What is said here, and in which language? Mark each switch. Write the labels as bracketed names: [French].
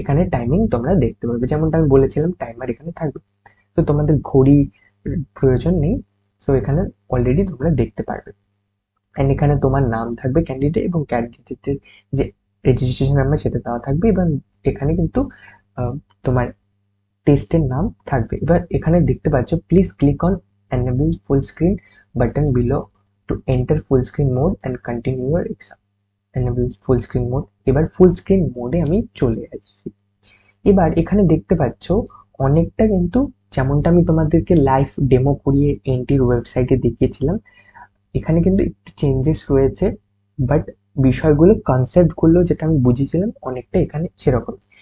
[Bangla] এখানে টাইমিং তোমরা দেখতে পারবে, যেমনটা আমি বলেছিলাম টাইমার এখানে থাকবে। তো তোমাদের ঘড়ি প্রয়োজন নেই, সো এখানে অলরেডি তোমরা দেখতে পারবে। এন্ড এখানে তোমার নাম থাকবে ক্যান্ডিডেট, এবং ক্যান্ডিডেটের যে রেজিস্ট্রেশন নাম্বার সেটা দেওয়া থাকবে, এবং এখানে কিন্তু তোমার টেস্টের নাম থাকবে। এবার এখানে দেখতে পাচ্ছ, [English] Please click on enable full screen button below to enter full screen mode and continue your exam. enable full screen mode, [Bangla] এবার ফুল স্ক্রিন মোডে আমি চলে আসছি। এবার এখানে দেখতে পাচ্ছ অনেকটা কিন্তু যেমনটা আমি তোমাদেরকে লাইভ ডেমো করিয়ে এনটির ওয়েবসাইটে দেখিয়েছিলাম, এখানে কিন্তু একটু চেঞ্জেস রয়েছে, বাট বিষয়গুলো, কনসেপ্ট গুলো যেটা আমি বুঝিয়েছিলাম অনেকটা এখানে সেরকম।